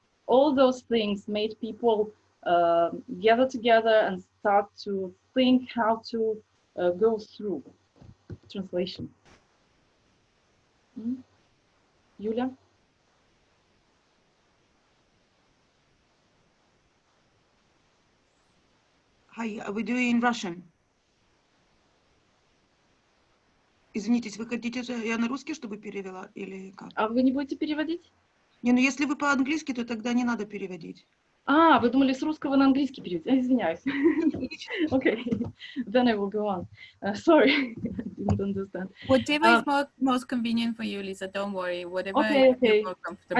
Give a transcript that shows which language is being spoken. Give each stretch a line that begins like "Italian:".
English: All those things made people gather together and start to think how to go through. Translation. Yulia? Hi, are we doing in Russian?
Russian: Извините, вы хотите, я на русский, чтобы перевела, или как? А вы не будете переводить? Не, ну если вы по-английски, то тогда не надо переводить. А, вы думали с русского на английский переводить? Извиняюсь.
English: Okay, then I will go on. Sorry, I didn't understand. Whatever is most convenient for you, Lisa, don't worry. Whatever Okay. you're more comfortable